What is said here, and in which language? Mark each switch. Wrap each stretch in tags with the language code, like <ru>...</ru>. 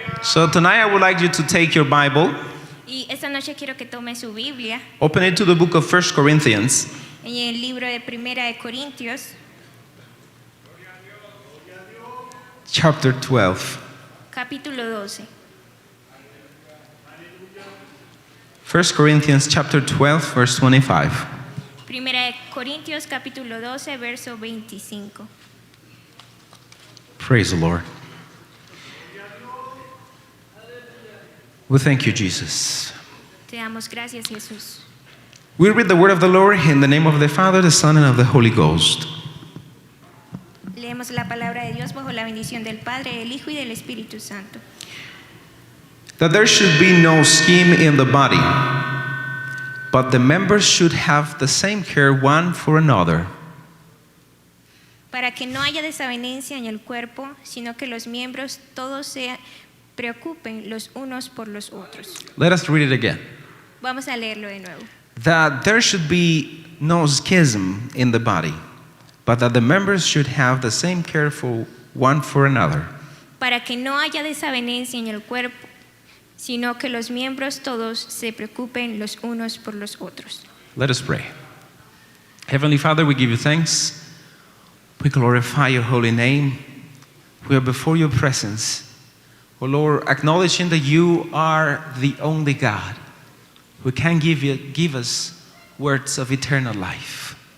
<en>So tonight I would like you to take your Bible,</en> <es>Y esta noche quiero que tome su Biblia</es> <en>open it to the book of 1 Corinthians,</en> <es>en el libro de Primera de Corintios,</es> <en>chapter 12.</en> <es>capítulo 12.</es> <en>1 Corinthians chapter 12, verse 25.</en> <es>Primera de Corintios, capítulo 12, verso 25.</es> <en>Praise the Lord. We thank you, Jesus.</en> <es>Te damos gracias, Jesús.</es> <en>We read the word of the Lord in the name of the Father, the Son, and of the Holy Ghost.</en> <es>Leemos la palabra de Dios bajo la bendición del Padre, del Hijo y del Espíritu Santo.</es> <en>That there should be no scheme in the body, but the members should have the same care one for another.</en> <es>Para que no haya desavenencia en el cuerpo, sino que los miembros todos se preocupen los unos por los otros.</es> <en>Let us read it again.</en> <es>Vamos a leerlo de nuevo.</es> <en>That there should be no schism in the body, but that the members should have the same care for one for another.</en> <es>Para que no haya desavenencia en el cuerpo, sino que los miembros todos se preocupen los unos por los otros.</es> <en>Let us pray. Heavenly Father, we give you thanks. We glorify your holy name. We are before your presence. Oh Lord, acknowledging that you are the only God who can give us words of eternal life.</en>